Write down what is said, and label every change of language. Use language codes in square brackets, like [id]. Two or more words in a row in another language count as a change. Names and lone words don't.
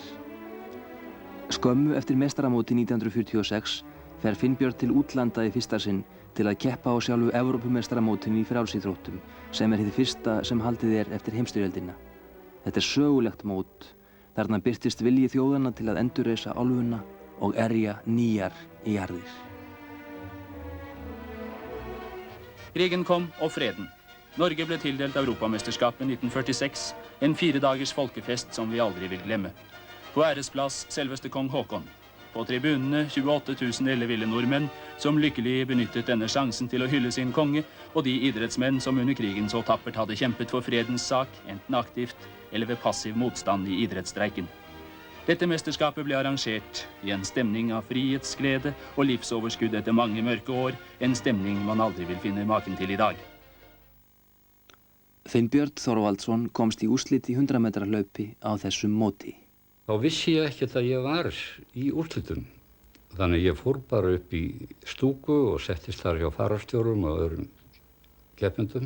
[is] Skömmu eftir meistaramóti 1946 fer Finnbjörn til útlanda í fyrsta sinn til að keppa á sjálfu Evrópumeistaramótinu í frjálsíþróttum, sem er hið fyrsta sem haldið er eftir heimsstyrjöldina. Þetta er sögulegt mót, þarna birtist vilji þjóðanna til að endurreisa álfuna og erja nýjar í jarðir. [no] Krigen kom og freden. Norge ble tildelt Europamesterskapet 1946, en 4 dagers folkefest som vi aldri vil glemme. På æresplass selveste kong Håkon. På tribunene 28 000 elleville nordmenn som lykkelig benyttet denne sjansen til å hylle sin konge, og de idrettsmenn som under krigen så tappert hadde kjempet for fredens sak, enten aktivt eller ved passiv motstand i idrettsstreiken. Dette mesterskapet ble arrangert i en stemning av frihetsglede og livsoverskudd etter mange mørke år, en stemning man aldri vil finne maken til i dag. [is] Finnbjörn Þorvaldsson komst í úrslit í 100 metra hlaupi á þessum móti. Þá vissi ég ekkert að ég var í úrslitum. Þannig ég fór bara upp í stúku og settist þar hjá fararstjórum og öðrum keppendum.